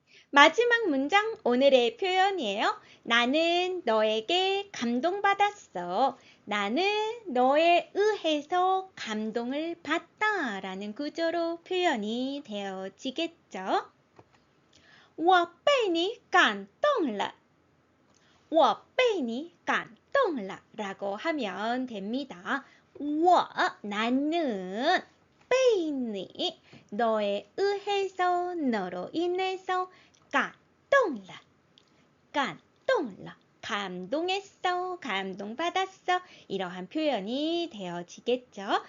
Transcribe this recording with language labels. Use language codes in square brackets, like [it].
[ko] 마지막 문장, 오늘의 표현이에요. 나는 너에게 감동받았어. 나는 너에 의해서 감동을 받다 라는 구조로 표현이 되어지겠죠. [zh] 我被你感动了,我被你感动了 [ko] 라고 하면 됩니다. [zh] 我 나는 被你 [ko] 너에 의해서, 너로 인해서 [zh] 感动了 [ko] 감동했어, 감동받았어 이러한 표현이 되어지겠죠.